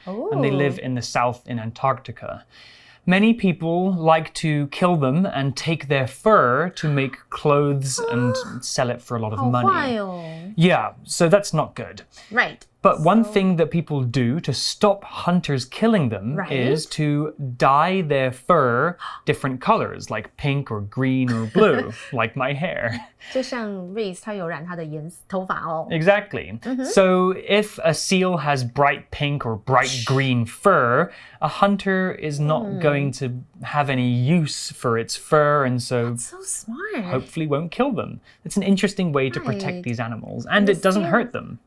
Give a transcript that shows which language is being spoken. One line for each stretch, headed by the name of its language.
English: And they live in the south in Antarctica. Many people like to kill them and take their fur to make clothes and sell it for a lot of money.
Chinese: 好坏哦。
English: Yeah, so that's not good. Right. But one thing that people do to stop hunters killing them is to dye their fur different colors, like pink or green or blue, like my hair.
Chinese: 就像 Reese 他有染他的头发哦。
English: Exactly. So if a seal has bright pink or bright green fur, a hunter is not going to have any use for its fur, and so smart. hopefully won't kill them. It's an interesting way to protect these animals, and it doesn't hurt them.